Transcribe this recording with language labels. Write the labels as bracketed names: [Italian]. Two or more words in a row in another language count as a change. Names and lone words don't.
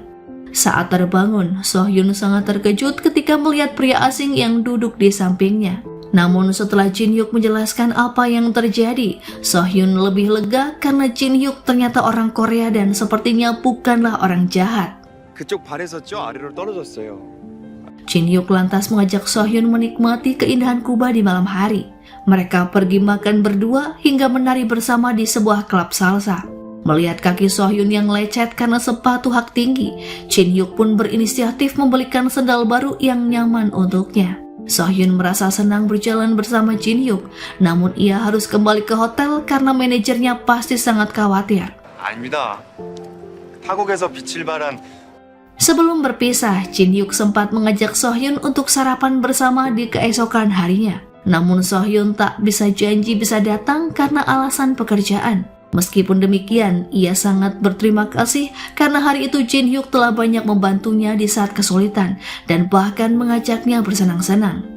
[Indonesian] Saat terbangun, So-hyun sangat terkejut ketika melihat pria asing yang duduk di sampingnya. Namun setelah Jin-hyuk menjelaskan apa yang terjadi, So-hyun lebih lega karena Jin-hyuk ternyata orang Korea dan sepertinya bukanlah orang jahat. [Korean] 그쪽 발에서 저 아래로 떨어졌어요. [Indonesian] Jin-hyuk lantas mengajak So-hyun menikmati keindahan Kuba di malam hari. Mereka pergi makan berdua hingga menari bersama di sebuah klub salsa. Melihat kaki So-hyun yang lecet karena sepatu hak tinggi, Jin-hyuk pun berinisiatif membelikan sendal baru yang nyaman untuknya. So-hyun merasa senang berjalan bersama Jin-hyuk, namun ia harus kembali ke hotel karena manajernya pasti sangat khawatir. [Korean] 아닙니다. 타국에서 빛을 발한 [Indonesian] Sebelum berpisah, Jin-hyuk sempat mengajak So-hyun untuk sarapan bersama di keesokan harinya. Namun So-hyun tak bisa janji bisa datang karena alasan pekerjaan. Meskipun demikian, ia sangat berterima kasih karena hari itu Jin-hyuk telah banyak membantunya di saat kesulitan dan bahkan mengajaknya bersenang-senang.